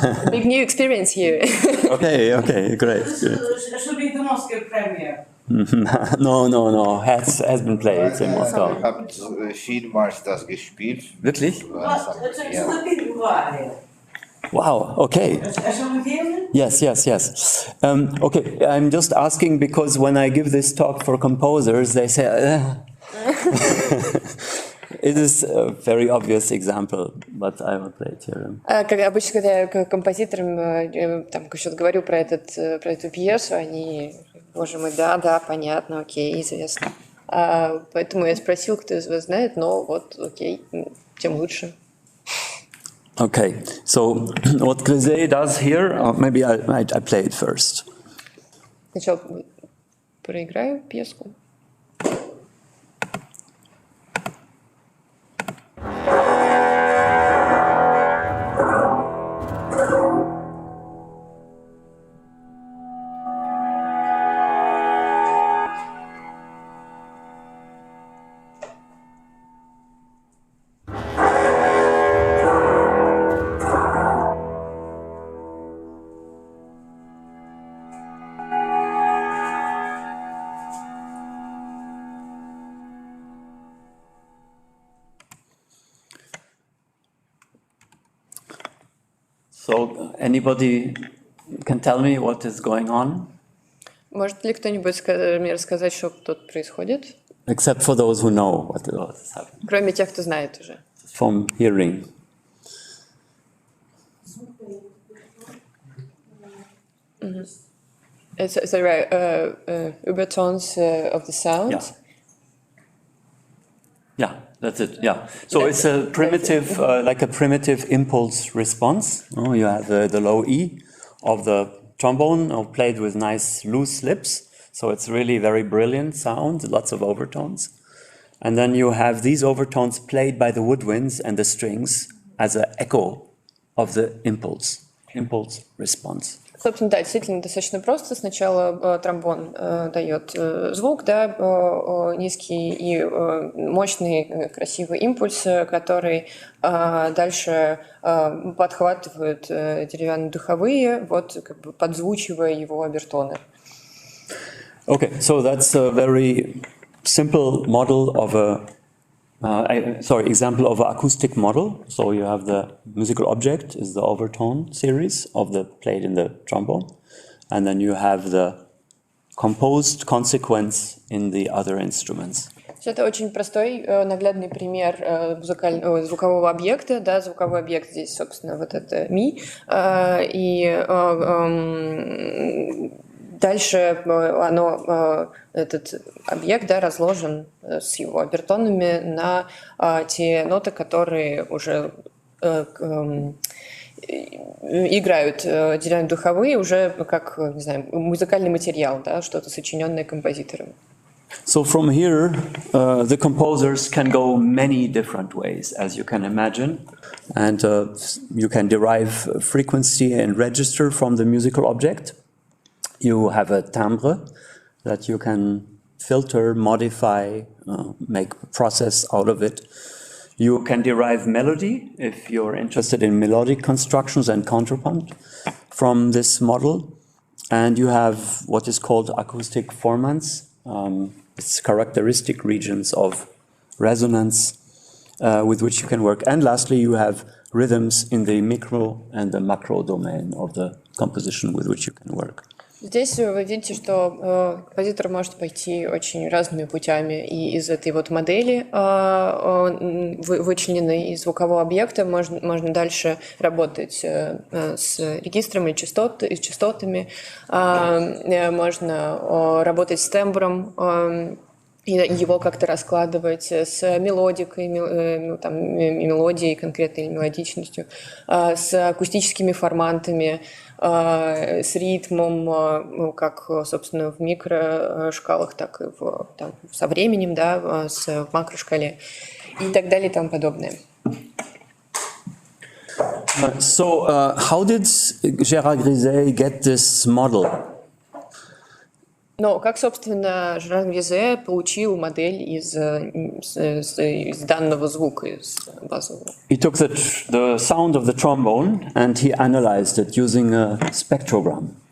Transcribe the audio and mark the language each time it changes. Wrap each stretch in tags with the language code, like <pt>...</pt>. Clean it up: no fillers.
<en>Big new experience here. Okay, great. Should be the Moscow premiere. No. Has been played in Moscow.</en> <de>Ich habe vielmals das gespielt. Wirklich?</de> <ru>Что перебивали?</ru> <en>Wow, okay. Yes. Okay, I'm just asking because when I give this talk for composers, they say, it is a very obvious example, but I will play it here.</en> <ru>Как обычно, когда я композиторам там что-то говорю про эту пьесу, они, боже мой, да, понятно, окей, известно. Поэтому я спросил, кто из вас знает, но вот, окей, тем лучше.</ru> <en>Okay, so what Griset does here, maybe I play it first.</en> <ru>Сначала проиграю пьеску.</ru> <en>So anybody can tell me what is going on?</en> <ru>Может ли кто-нибудь мне рассказать, что тут происходит?</ru> <en>Except for those who know what is happening.</en> <ru>Кроме тех, кто знает уже.</ru> <en>From hearing. So right, overtones of the sound. Yeah, that's it. Yeah. So it's a primitive, like a primitive impulse response. Oh, you have the low E of the trombone played with nice loose lips. So it's really very brilliant sound, lots of overtones. And then you have these overtones played by the woodwinds and the strings as an echo of the impulse response.</en> <ru>Собственно, да, действительно достаточно просто. Сначала тромбон дает звук, да, низкий и мощный, красивый импульс, который дальше подхватывают деревянные духовые, вот как бы подзвучивая его обертоны.</ru> <en>Okay, so that's a very simple model of example of an acoustic model. So you have the musical object is the overtone series of the played in the trombone, and then you have the composed consequence in the other instruments.</en> <ru>Это очень простой, наглядный пример звукового объекта. Да, звуковой объект здесь, собственно, вот это ми. И дальше этот объект, да, разложен с его обертонами на те ноты, которые уже играют деревянные духовые уже как, не знаю, музыкальный материал, да, что-то сочиненное композитором.</ru> <en>So from here, the composers can go many different ways, as you can imagine. And you can derive frequency and register from the musical object. You have a timbre that you can filter, modify, make a process out of it. You can derive melody, if you're interested in melodic constructions and counterpoint from this model. And you have what is called acoustic formants. It's characteristic regions of resonance with which you can work. And lastly, you have rhythms in the micro and the macro domain of the composition with which you can work.</en> <ru>Здесь вы видите, что композитор может пойти очень разными путями, и из этой вот модели, вычлененной из звукового объекта, можно дальше работать с регистрами, частотами, можно работать с тембром, его как-то раскладывать с мелодикой, мелодией конкретной или мелодичностью, с акустическими формантами, с ритмом, как, собственно, в микрошкалах, так и со временем, да, в макрошкале и так далее и тому подобное.</ru> <en>So, how did Gérard Griset get this model?</en> <ru>Но как, собственно, Жерар Гризе получил модель из данного звука, из базового?</ru> <en>He took the sound of the trombone and he analyzed it using a spectrogram.</en>